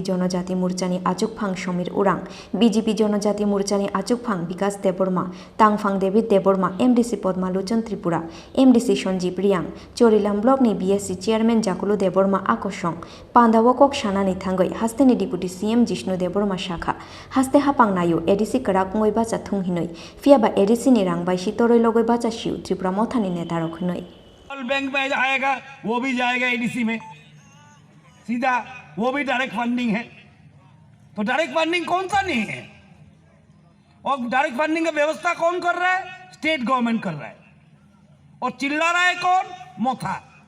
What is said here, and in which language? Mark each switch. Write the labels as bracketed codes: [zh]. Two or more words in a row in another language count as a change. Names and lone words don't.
[trp] जनजाति मोर्चानि आचुकफां समीर उरां बीजेपी जनजाति मोर्चानि आचुकफां विकास देबबर्मा तांगफां डेविड देबबर्मा एमडीसी पद्मालोचन त्रिपुरा एमडीसी सञ्जीव रियां चोरिलाम ब्लकनि [en] BSC chairman [trp] जाकुलु देबबर्मा आकर्षण पांदावा ककसाना थांगै हास्तेनि [en] deputy CM [trp] जिष्णु देबबर्मा शाखा हास्ते हापां नायो एडीसी कड़ाक उंगई बाचा थुंहिनै फियाबा एडीसी नि रां बाइसी तोरै लगै बाचा शिव त्रिपुरा मोथानि नेता रखनै [hi] बैंक में आएगा वो भी जाएगा एडीसी में सीधा वो भी [en] direct funding [hi] है। तो [en] direct funding [hi] कौन सा नहीं है और [en] direct funding [hi] का व्यवस्था कौन कर रहा है? [en] state government [hi] कर रहा है। और चिल्ला रहा है कौन? मोथा।